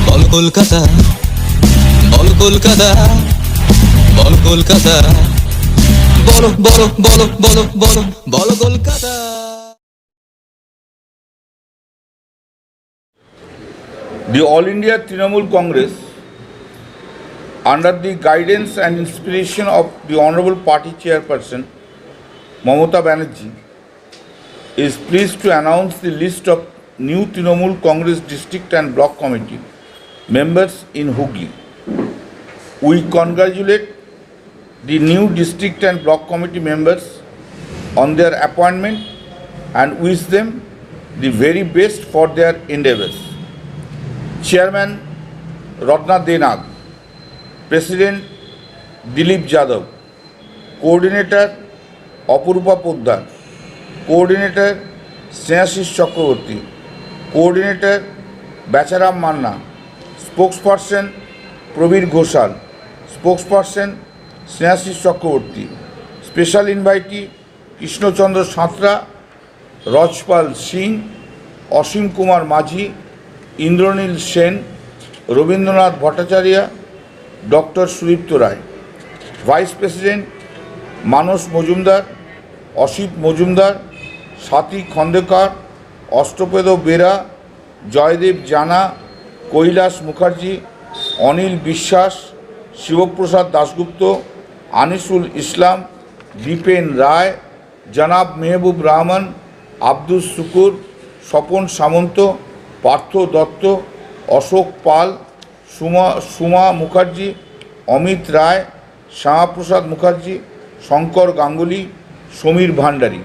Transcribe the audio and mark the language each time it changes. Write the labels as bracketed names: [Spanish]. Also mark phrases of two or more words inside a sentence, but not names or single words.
[Bangla] কলকাতা, বল কলকাতা, বল কলকাতা, বলো বলো বলো বলো বলো বলো কলকাতা। [English] The All India Trinamool Congress, under the guidance and inspiration of the Honorable Party Chairperson Mamata Banerjee, is pleased to announce the list of new Trinamool Congress District and Block Committee members in Hooghly. We congratulate the new District and Block Committee members on their appointment and wish them the very best for their endeavors. Chairman Ratna Denag, President Dilip Jadhav, Coordinator Apurva Poddar, Coordinator Snehashish Chakraborty, Coordinator Bacharam Manna, Spokesperson Prabir Ghoshal, Spokesperson Snehashish Chakraborty, Special Invitee Krishna Chandra Satra, Rajpal Singh, Ashim Kumar Majhi, [Bangla] ইন্দ্রনীল সেন, রবীন্দ্রনাথ ভট্টাচার্য, ডক্টর সুদীপ্ত রায়। [English] Vice President [Bangla] মানস মজুমদার, অসিত মজুমদার, স্বাতী খন্দেকর, অষ্টপেদ বেরা, জয়দেব জানা, কৈলাস মুখার্জি, অনিল বিশ্বাস, শিবপ্রসাদ দাশগুপ্ত, আনিসুল ইসলাম, দীপেন রায়, জনাব মেহবুব রহমান, আব্দুল শুকুর, স্বপন সামন্ত, পার্থ দত্ত, অশোক পাল, সুমা মুখার্জি, অমিত রায়, শ্যামাপ্রসাদ মুখার্জি, শঙ্কর গাঙ্গুলি, সমীর ভান্ডারী।